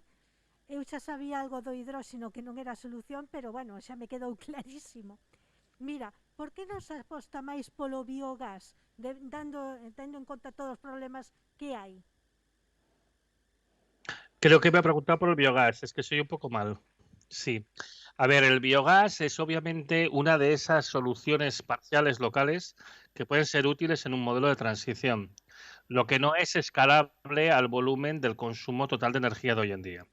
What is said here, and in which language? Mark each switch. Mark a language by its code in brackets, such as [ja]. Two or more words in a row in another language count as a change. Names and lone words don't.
[gl] Eu xa sabía algo do hidróxeno que non era a solución, pero bueno, xa me quedou clarísimo. Mira, por que non se aposta máis polo biogás, tendo en conta todos os problemas que hai? [es] Creo que me ha preguntado por el biogás, es que soy un poco malo. Sí. A ver, el biogás es obviamente una de esas soluciones parciales locales que pueden ser útiles en un modelo de transición. Lo que no es escalable al volumen del consumo total de energía de hoy en día.